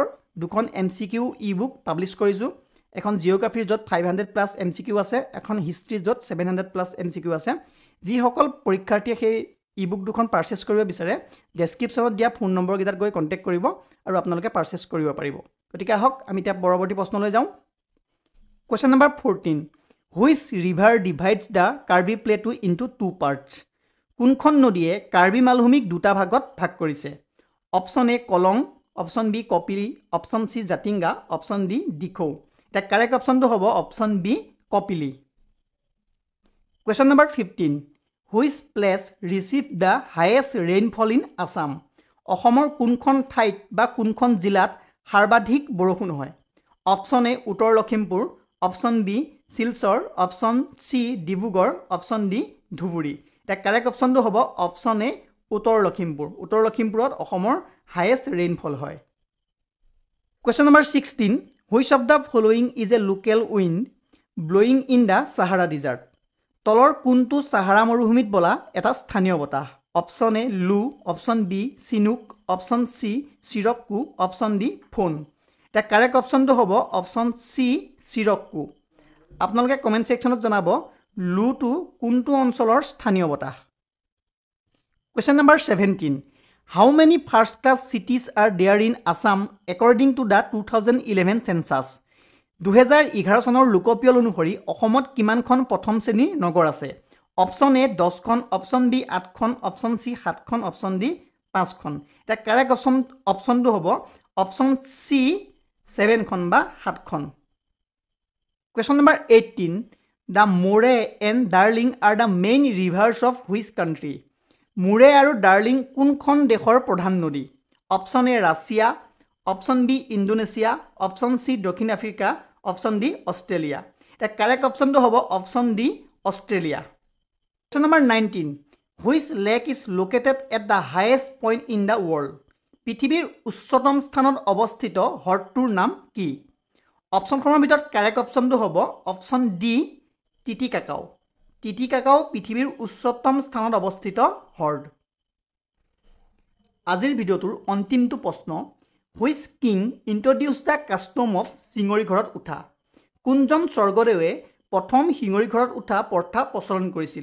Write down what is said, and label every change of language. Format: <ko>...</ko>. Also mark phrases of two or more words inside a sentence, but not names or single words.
<as>দুখন</as> <en>MCQ e-book</en> <as>পাবলিশ কৰিছো এখন জিওগ্ৰাফিৰ যত 500</as> <en>plus MCQ</en> <as>আছে এখন হিষ্ট্ৰি যত 700</as> <en>plus MCQ</en> <as>আছে যি সকল পৰীক্ষাৰ্থীয়ে সেই ই-বুক দুখন পাৰচেজ কৰিব বিচাৰে ডেসক্ৰিপচনত দিয়া ফোন নম্বৰ গিটাত গৈ কন্টাক্ট কৰিব আৰু আপোনালোকে পাৰচেজ কৰিব পাৰিব গতিকে আহক আমি এতিয়া পৰৱৰ্তী প্ৰশ্নলৈ যাওঁ</as> <en>Question number 14 Which river divides the Karbi Plateau into two parts</en> <as>কোনখন নদীয়ে কাৰ্বি মালভূমিক দুটা ভাগত ভাগ কৰিছে</as> <en>option A</en> <as>কলং</as> <en>option B</en> <as>কপিলি</as> <en>option C</en> <as>জাতিংগা</as> <en>option D</en> <as>দিখৌ এটা</as> <en>correct optionটো</en> <as>হ'ব</as> <en>option B</en> <as>কপিলি</as> <en>Question number 15 Which place received the highest rainfall in Assam</en> <as>অসমৰ কোনখন ঠাইত বা কোনখন জিলাত সৰ্বাধিক বৰষুণ হয়</as> <en>option A</en> <as>উত্তৰ লখিমপুৰ</as> <en>option B</en> <as>শিলচৰ</as> <en>option C</en> <as>ডিব্ৰুগড়</as> <en>option D</en> <as>ধুবুৰী এটা</as> <en>correct optionটো</en> <as>হ'ব</as> <en>option A</en> <as>উত্তৰ লখিমপুৰত অসমৰ</as> <en>highest rainfall</en> <as>হয়</as> <en>Question number 16 Which of the following is a local wind blowing in the Sahara desert</en> <as>তলৰ কোনটো সাহাৰা মৰুভূমিত বলা এটা স্থানীয় বতাহ</as> <en>option A</en> <as>লু</as> <en>option B</en> <as>সিনুক</as> <en>option C</en> <as>সিৰককু</as> <en>option D</en> <as>ফোন এটা</as> <en>correct optionটো</en> <as>হ'ব</as> <en>option C</en> <as>সিৰককু আপোনালোকে</as> <en>comment sectionত</en> <as>জনাব লু টু কোনটো অঞ্চলৰ স্থানীয় বতাহ</as> <en>Question number 17 How many first class cities are there in Assam according to the 2011 census</en> <as>2011 চনৰ লোকপিয়ল অনুসৰি অসমত কিমানখন প্ৰথম শ্ৰেণীৰ নগৰ আছে</as> <en>option A</en> <as>10 খন</as> <en>option B</en> <as>8 খন</as> <en>option C</en> <as>7 খন</as> <en>option D</en> <as>5 খন এটা</as> <en>correct optionটো</en> <as>হ'ব</as> <en>option C</en> <as>7 খন বা 7 খন</as> <en>Question number 18 The Murray and Darling are the main rivers of which</en> <as>country Murray আৰু Darling কোনখন দেশৰ প্ৰধান নদী</as> <en>option A</en> <as>ৰাছিয়া</as> <en>option B</en> <as>ইন্দোনেছিয়া</as> <en>option C</en> <as>দক্ষিণ আফ্ৰিকা</as> <en>option D</en> <as>অষ্ট্ৰেলিয়া এটা</as> <en>correct optionটো</en> <as>হ'ব</as> <en>option D</en> <as>অষ্ট্ৰেলিয়া</as> <en>Question number 19 Which lake is located at the highest point in the world</en> <as>পৃথিৱীৰ উচ্চতম স্থানত অৱস্থিত হ্ৰদটোৰ নাম কি অপচনখনৰ ভিতৰত</as> <en>correct optionটো</en> <as>হ'ব</as> <en>option D</en> <as>টিটিকাকাও পৃথিৱীৰ উচ্চতম স্থানত অৱস্থিত হ্ৰদ আজিৰ ভিডিওটোৰ অন্তিমটো প্ৰশ্ন</as> <en>Which king introduced the custom of</en> <as>সিঙৰি ঘৰত উঠা কোনজন স্বৰ্গদেৱে প্ৰথম সিঙৰি ঘৰত উঠা প্ৰথা প্ৰচলন কৰিছিল</as>